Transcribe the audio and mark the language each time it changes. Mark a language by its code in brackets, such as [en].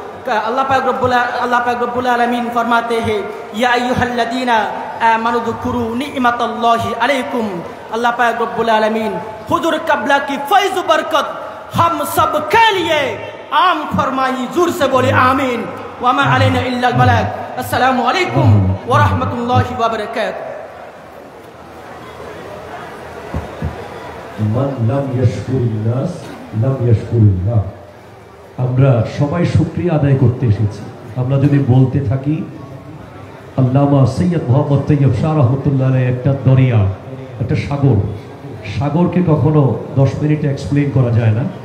[hi] अल्लाह पाक रब्बुल आलमीन फरमाते हैं, [ar] या अय्युहल्लज़ीना आमनु ज़कुरू निअमतल्लाहि अलैकुम। [hi] अल्लाह पाक रब्बुल आलमीन हुजूर क़िबला की फैज़ बरकत हम सब के लिए आम फरमाई। जोर से बोले आमीन। [ar] وما علينا إلا البلاغ. السلام عليكم ورحمة الله وبركاته. মান লাম ইয়াশকুরিন নাস লাম ইয়াশকুরিল্লাহ। [bn] আমরা সবাই শুকরিয়া আদায় করতে এসেছি। আমরা যদি বলতে থাকি আল্লামা সৈয়দ মোহাম্মদ তৈয়ব শাহ রহমতুল্লাহ আলাইহি একটা দরিয়া, একটা সাগর, সাগরকে কখনো 10 মিনিটে এক্সপ্লেইন করা যায় না।